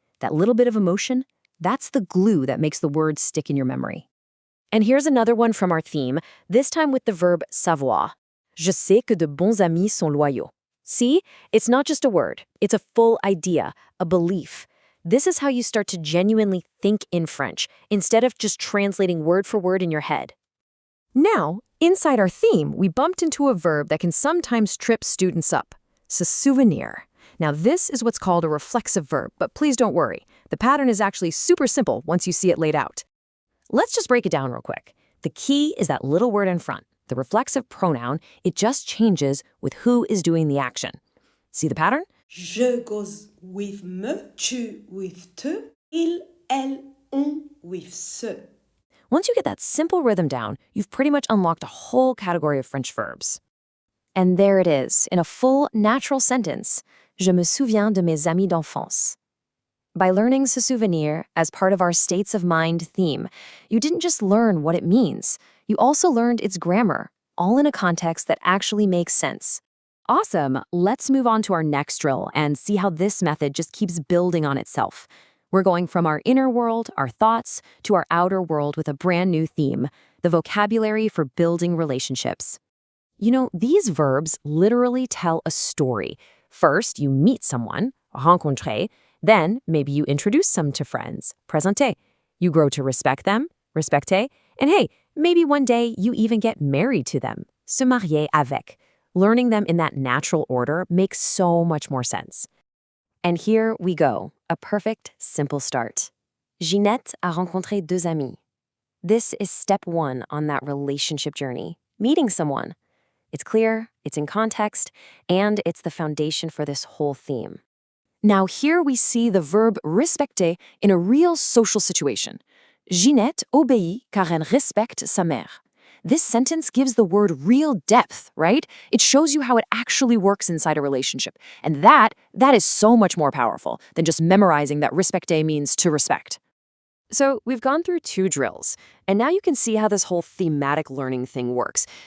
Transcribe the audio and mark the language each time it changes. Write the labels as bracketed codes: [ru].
[en] That little bit of emotion, that's the glue that makes the words stick in your memory. And here's another one from our theme, this time with the verb savoir. [fr] Je sais que de bons amis sont loyaux. [en] See, it's not just a word, it's a full idea, a belief. This is how you start to genuinely think in French, instead of just translating word for word in your head. Now, inside our theme, we bumped into a verb that can sometimes trip students up, se souvenir. Now, this is what's called a reflexive verb, but please don't worry. The pattern is actually super simple once you see it laid out. Let's just break it down real quick. The key is that little word in front, the reflexive pronoun. It just changes with who is doing the action. See the pattern? Je goes with me, tu with te, il, elle, on with se. Once you get that simple rhythm down, you've pretty much unlocked a whole category of French verbs. And there it is, in a full, natural sentence. [fr] Je me souviens de mes amis d'enfance. [en] By learning se souvenir as part of our states of mind theme, you didn't just learn what it means, you also learned its grammar, all in a context that actually makes sense. Awesome! Let's move on to our next drill and see how this method just keeps building on itself. We're going from our inner world, our thoughts, to our outer world with a brand new theme, the vocabulary for building relationships. These verbs literally tell a story. First, you meet someone, rencontrer, then maybe you introduce some to friends, présenter. You grow to respect them, respecter, and hey, maybe one day you even get married to them, se marier avec. Learning them in that natural order makes so much more sense. And here we go, a perfect, simple start. [fr] Ginette a rencontré deux amis. [en] This is step one on that relationship journey, meeting someone. It's clear, it's in context, and it's the foundation for this whole theme. Now here we see the verb respecter in a real social situation. [fr] Ginette obéit car elle respecte sa mère. [en] This sentence gives the word real depth, right? It shows you how it actually works inside a relationship. And that is so much more powerful than just memorizing that respecter means to respect. So we've gone through 2 drills, and now you can see how this whole thematic learning thing works.